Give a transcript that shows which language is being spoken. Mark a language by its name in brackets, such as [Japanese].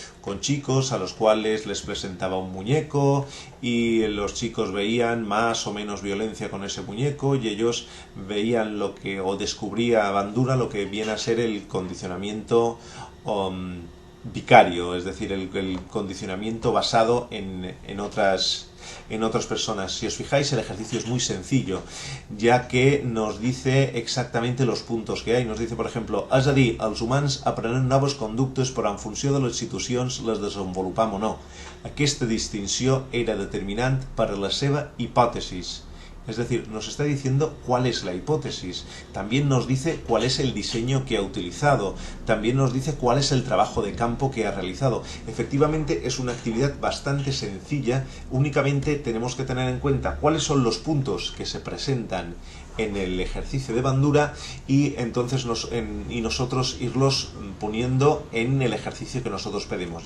[Spanish] con chicos a los cuales les presentaba un muñeco y los chicos veían más o menos violencia con ese muñeco y ellos veían o descubría Bandura lo que viene a ser el condicionamiento vicario, es decir, el condicionamiento basado en otras personas. Si os fijáis, el ejercicio es muy sencillo, ya que nos dice exactamente los puntos que hay. Nos dice, por ejemplo, [Catalan] és a dir, els humans aprenen noves conductes però en funció de les situacions les desenvolupam o no. Aquesta distinció era determinant per a la seva hipòtesis. [Spanish] Es decir, nos está diciendo cuál es la hipótesis, también nos dice cuál es el diseño que ha utilizado, también nos dice cuál es el trabajo de campo que ha realizado. Efectivamente es una actividad bastante sencilla, únicamente tenemos que tener en cuenta cuáles son los puntos que se presentan en el ejercicio de Bandura y entonces nosotros irlos poniendo en el ejercicio que nosotros pedimos.